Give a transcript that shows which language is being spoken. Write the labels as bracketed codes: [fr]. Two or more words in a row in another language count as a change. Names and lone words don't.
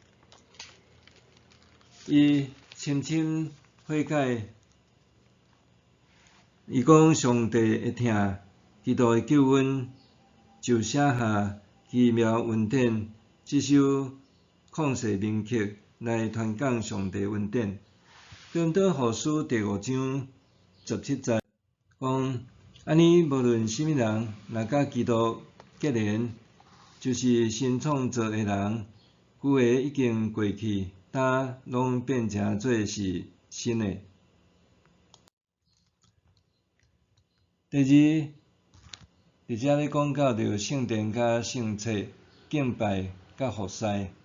[nan] 伊深悔改，伊讲上帝会听，基督的救恩就写下奇妙恩典这首旷世名曲来传讲上帝恩典。哥林多后书第5章17节讲，安尼无论什么人，若甲基督结连，就是新创造的人，旧的已经过去，呾拢变成做是新的。第二，伫遮咧讲到着圣殿甲圣册、敬拜甲服侍。